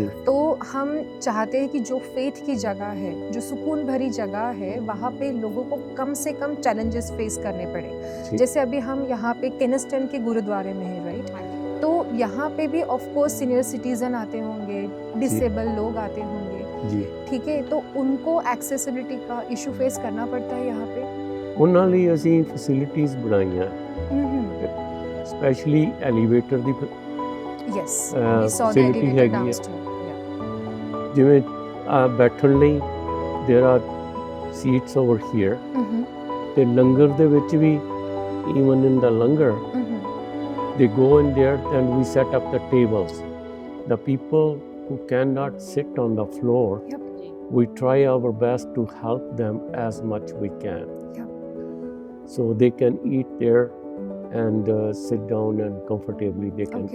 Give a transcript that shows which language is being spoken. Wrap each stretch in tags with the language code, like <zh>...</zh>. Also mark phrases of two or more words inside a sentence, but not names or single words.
<hi>तो हम चाहते हैं कि जो फेथ की जगह है, जो सुकून भरी जगह है, वहाँ पे लोगों को कम से कम</hi> <en>challenges face</en> <hi>करने पड़े। जी। जैसे अभी हम यहाँ पे केनिस्टन के गुरुद्वारे में हैं, राइट? तो यहाँ पे भी</hi> <en>of course senior citizen</en> <hi>आते होंगे, डिसेबल लोग आते होंगे, जी। ठीक है? तो उनको एक्सेसिबिलिटी का</hi> <en>issue face</en> <hi>करना पड़ता है यहाँ पे।</hi> <pa>ਉਹਨਾਂ ਲਈ ਅਸੀਂ ਫੈਸਿਲਿਟੀਆਂ ਬਣਾਈਆਂ,</pa> <en>specially elevator</en> <pa>ਦੀ</pa> <en>Yes, we saw the facility elevator</en> <pa>ਹੈਗੀ ਹੈ।</pa> <en>downstairs. Yeah.</en> <pa>ਜਿਵੇਂ ਬੈਠਣ ਲਈ</pa> <en>there are seats over here, Mhm,</en> <pa>ਤੇ ਲੰਗਰ ਦੇ ਵਿੱਚ ਵੀ</pa> <en>even in the</en> <pa>ਲੰਗਰ mhm.</pa> <en>they go in there and we set up the tables. The people who cannot sit on the floor, Yep. we try our best to help them as much we can. Yep. So they can eat there and sit down and comfortably they can</en>